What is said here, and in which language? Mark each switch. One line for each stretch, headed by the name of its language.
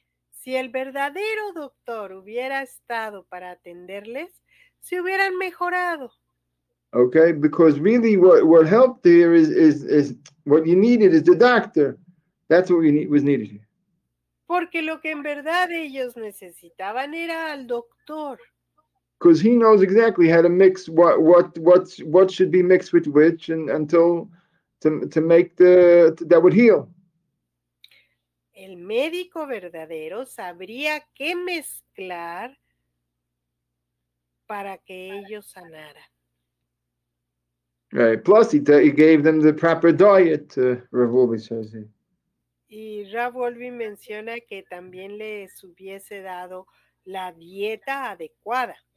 Spanish: Si el verdadero doctor hubiera estado para atenderles, se hubieran mejorado.
English: Okay, because really what helped here is what you needed is the doctor. That's what was needed here.
Spanish: Porque lo que en verdad ellos necesitaban era al doctor.
English: Because he knows exactly how to mix what should be mixed with which, and until to make that would heal.
Spanish: El médico verdadero sabría qué mezclar para que ellos sanaran.
English: Right. Plus, he gave them the proper diet. Rav Wolbe says here.
Spanish: Y Rav Wolbe menciona que también les hubiese dado la dieta adecuada.